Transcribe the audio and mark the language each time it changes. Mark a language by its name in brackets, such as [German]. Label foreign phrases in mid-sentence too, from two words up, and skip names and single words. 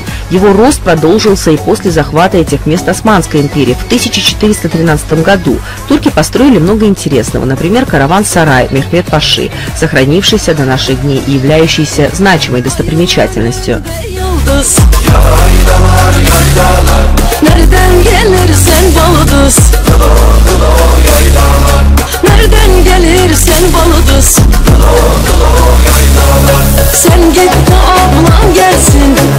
[Russian] Его рост продолжился и после захвата этих мест Османской империи. В 1413 году турки построили много интересного, например, караван-сарай Мехмед-Паши, сохранившийся до наших дней и являющийся значимой достопримечательностью. [Turkish] Nereden gelirsen balıdız. Sen git de ablan gelsin.